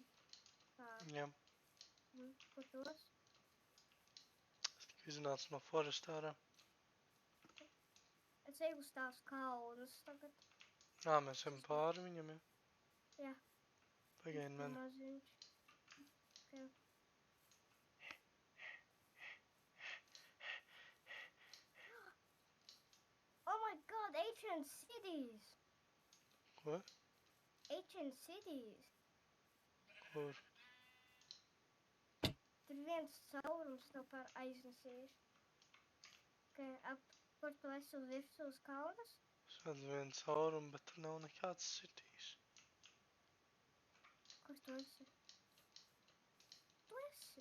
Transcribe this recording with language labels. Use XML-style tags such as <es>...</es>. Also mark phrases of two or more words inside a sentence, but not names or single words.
<lv>Jā. Kur tos? Es tikai iznācu no foresta ārā. Es eju uz tās kalnus tagad. Mēs ejam pāri viņam, ja? Jā. Pagaidi mani. Maziņš. Okay.</lv> <en>Oh my god, Ancient Cities!</en> <lv>Ko? Ancient Cities! Kur? Tur viens caurums tev par aiznesīs. Kur tu esi virsū uz kalnas? Es redzu vienu caurumu, bet tur nav nekāds cities. Kur tu esi? Tu esi?</lv>